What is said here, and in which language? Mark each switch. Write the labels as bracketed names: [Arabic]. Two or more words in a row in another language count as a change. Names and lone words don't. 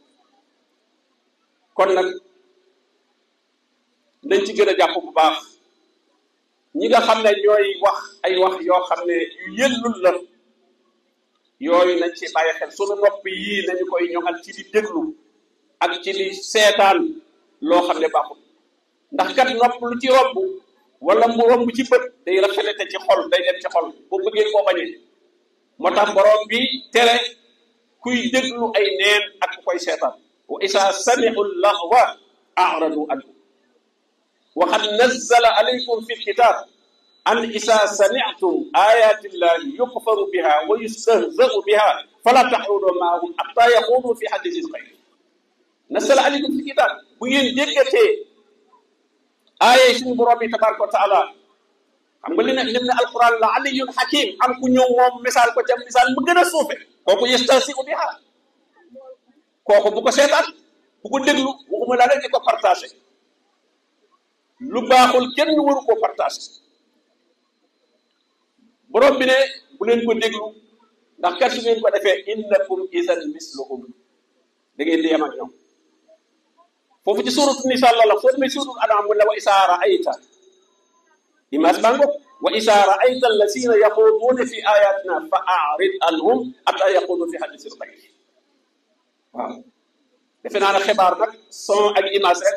[Wolof] kon nag nañ ci gën a jàpp bu baax ñi nga xam ne ñooy wax ay wax yoo xam ne yu yëllul la yooyu nañ ci bàyyi xel sunu nopp yii nañu koy ñoŋal ci di déglu ak ci di seetaan loo xam ne baaxul ndax kat nopp lu ci romb wala mu romb ci bët day rafetete ci xol day dem ci xol boo bëggee koo bañee moo tax borom bi tere kuy déglu ay neen ak ku koy seetaan [Arabic] وإذا سمعوا اللهو أعرضوا عنه وقد نزل عليكم في الكتاب أن إذا سمعتم آيات الله يكفر بها ويستهزأ بها فلا تقعدوا معهم حتى يخوضوا في حديث غير نزل عليكم في الكتاب [Wolof] bu ngeen déggatee aaya suñu borom bi [Arabic] تبارك وتعالى [Wolof] xam nga li ne alquran la [Arabic] علي حكيم [Wolof] am ku ñëw moom misaal ko ca misaal mu gën a suufe kooku [Arabic] يستهزئ بها [Wolof] kooku bu ko seetaan bu ko déglu waxuma la rek di ko partagé lu baaxul kenn waru koo partagé borom bi ne bu leen ko déglu ndax kat su ngeen ko defee [Arabic] إنكم إذا مثلهم [Wolof] da ngeen di yem ak ñoom foofu ci [Arabic] سورة النساء [Wolof] la soo demee [Arabic] سورة الأنعام [Wolof] mu ne [Arabic] وإذا رأيت [Wolof] imaas baa ngoog [Arabic] وإذا رأيت الذين يخوضون في آياتنا فأعرض عنهم حتى يخوضوا في حديث غيره [Wolof] waaw defe naa ne xibaar nag son ak image rek